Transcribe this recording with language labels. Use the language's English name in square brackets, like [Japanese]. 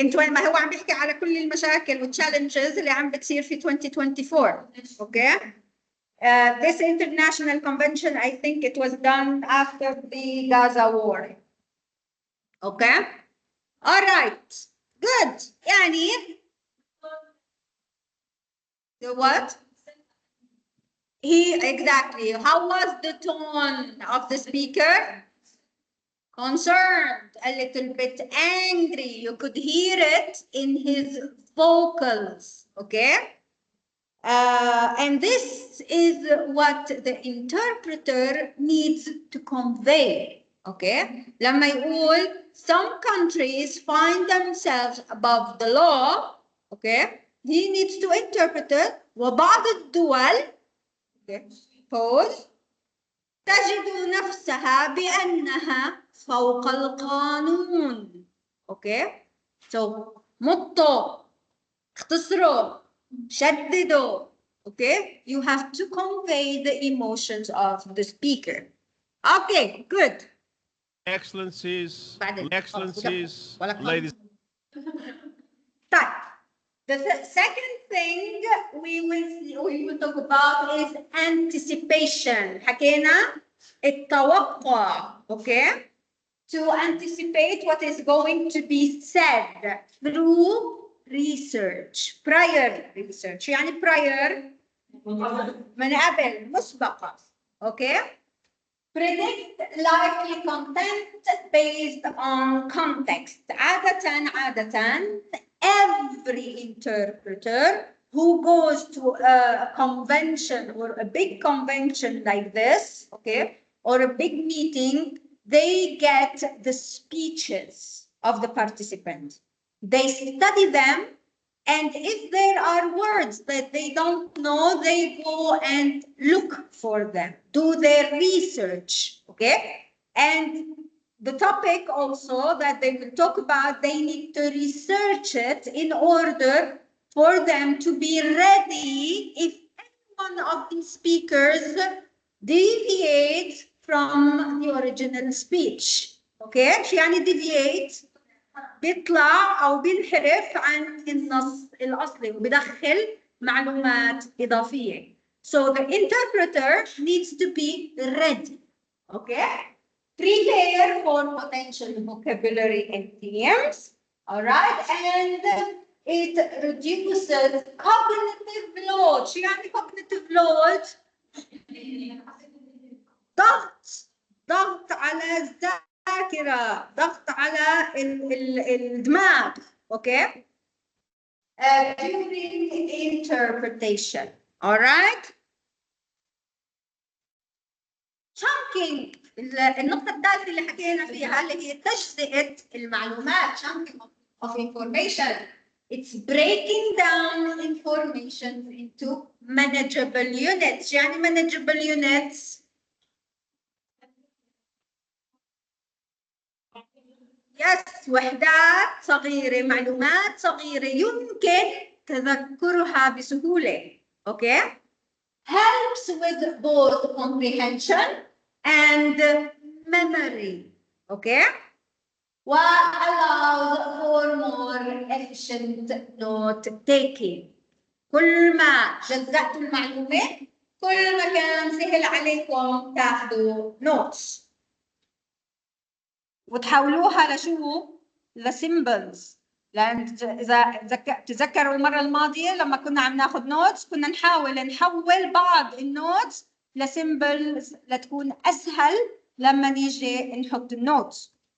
[Arabic] ما هو عم بيحكي على كل المشاكل والchallenges اللي عم بتصير في 2024. [English] Okay. This international convention, I think it was done after the Gaza war. Okay. All right. Good. [Arabic] يعني [English] the what? Exactly. How was the tone of the speaker? Concerned, a little bit angry. You could hear it in his vocals. Okay. And this is what the interpreter needs to convey. Okay. [Arabic] لما يقول [English] some countries find themselves above the law. Okay. He needs to interpret it. [Arabic] وبعض الدول okay. [English] Pause. [Arabic] تجد نفسها بأنها فوق القانون. [English] Okay. [Arabic] So مطوا اختصروا شددوا. [English] Okay. You have to convey the emotions of the speaker. Okay. Good. Excellencies, [Arabic] بعدين. [English] excellencies, [Arabic] ولا [English] ladies. [Arabic] طيب. [English] The second thing we will talk about is anticipation. [Arabic] حكينا التوقع. Okay. [English] To anticipate what is going to be said through research. Prior research. [Arabic] يعني prior من قبل مسبقة. [English] Okay. Predict likely content based on context. [Arabic] عادة [English] every interpreter who goes to a convention or a big convention like this, okay, or a big meeting, they get the speeches of the participants. They study them, and if there are words that they don't know, they go and look for them, do their research, okay? And the topic also that they will talk about, they need to research it in order for them to be ready if any one of these speakers deviate from the original speech. Okay? [Arabic] شو يعني deviate؟ بيطلع أو بينحرف عن النص الأصلي وبيدخل معلومات إضافية. [English] So the interpreter needs to be ready. Okay? Prepare for potential vocabulary and themes. All right? And it reduces cognitive load. [Arabic] شو يعني cognitive load؟ ضغط على الذاكرة، ضغط على الدماغ. [English] Okay? During interpretation. All right? [Arabic] chunking النقطة الثالثة اللي حكينا فيها اللي هي تجزئة المعلومات [English] chunking of information. It's breaking down information into manageable units. [Arabic] يعني [English] manageable units yes [Arabic] وحدات صغيرة، معلومات صغيرة يمكن تذكرها بسهولة. [English] Okay? Helps with both comprehension and memory. Okay? Allows for more efficient note taking. [Arabic] كل ما جزأتوا المعلومة كل ما كان سهل عليكم تاخذوا notes وتحولوها لشو؟ لسيمبلز. لأن إذا تذكروا المرة الماضية لما كنا عم ناخذ نوتس كنا نحاول نحول بعض النوتس لسيمبلز لتكون أسهل لما نيجي نحط النوتس.